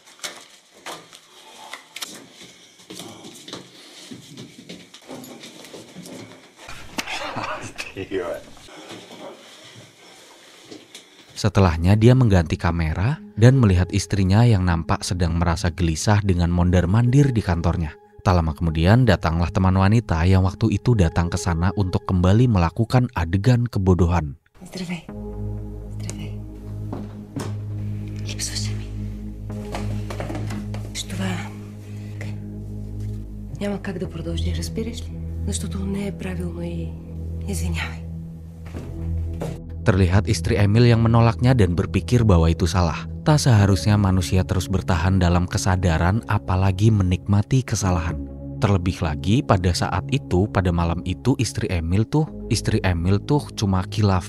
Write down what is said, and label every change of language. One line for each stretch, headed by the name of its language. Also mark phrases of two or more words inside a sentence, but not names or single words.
Indonesian: Setelahnya dia mengganti kamera dan melihat istrinya yang nampak sedang merasa gelisah dengan mondar-mandir di kantornya. Tak lama kemudian datanglah teman wanita yang waktu itu datang ke sana untuk kembali melakukan adegan kebodohan.
Bulgarian: Здравей. Здравей. Липсваше ми. Това няма как да продължи, разбираш ли? Защото не е правилно и извинявай.
Indonesian: Terlihat istri Emil yang menolaknya dan berpikir bahwa itu salah. Tak seharusnya manusia terus bertahan dalam kesadaran apalagi menikmati kesalahan. Terlebih lagi pada saat itu, pada malam itu istri Emil tuh cuma khilaf.